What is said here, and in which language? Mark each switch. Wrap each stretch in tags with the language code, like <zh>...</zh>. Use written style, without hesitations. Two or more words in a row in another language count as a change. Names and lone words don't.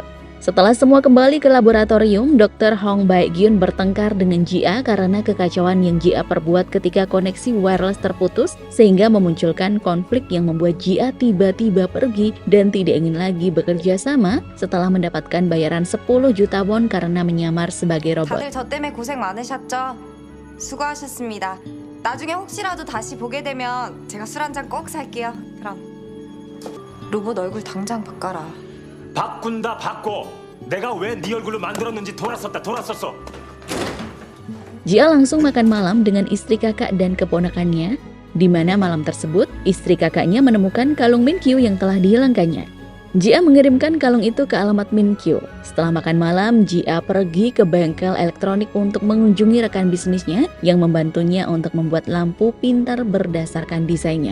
<id>Setelah semua kembali ke laboratorium, Dr. Hong Baek-gyun bertengkar dengan Ji-a karena kekacauan yang Ji-a perbuat ketika koneksi wireless terputus sehingga memunculkan konflik yang membuat Ji-a tiba-tiba pergi dan tidak ingin lagi bekerja sama setelah mendapatkan bayaran 10 juta won karena menyamar sebagai robot.</id> <ko>다들 저 때문에 고생 많으셨죠? 수고하셨습니다. 나중에 혹시라도 다시 보게 되면 제가 술 한 잔 꼭 살게요. 그럼 로봇 얼굴 당장 바꿔라. 바꾼다 바꿔. 내가 왜 네 얼굴로 만들었는지 돌았었어.</ko> <id>Ji-a langsung makan malam dengan istri kakak dan keponakannya, di mana malam tersebut istri kakaknya menemukan kalung Min-kyu yang telah dihilangkannya. Ji-a mengirimkan kalung itu ke alamat Min-kyu. Setelah makan malam, Ji-a pergi ke bengkel elektronik untuk mengunjungi rekan bisnisnya yang membantunya untuk membuat lampu pintar berdasarkan desainnya.</id>